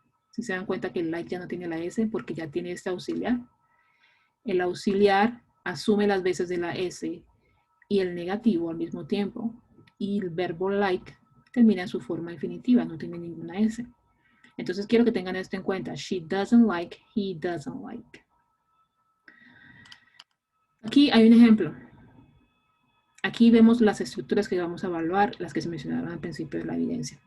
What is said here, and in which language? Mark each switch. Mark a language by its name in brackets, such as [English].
[Spanish] Si se dan cuenta que el like ya no tiene la S porque ya tiene este auxiliar. El auxiliar asume las veces de la S y el negativo al mismo tiempo. Y el verbo like termina en su forma infinitiva, no tiene ninguna S. Entonces quiero que tengan esto en cuenta. [English] She doesn't like, he doesn't like. [Spanish] Aquí hay un ejemplo. Aquí vemos las estructuras que vamos a evaluar, las que se mencionaron al principio de la evidencia.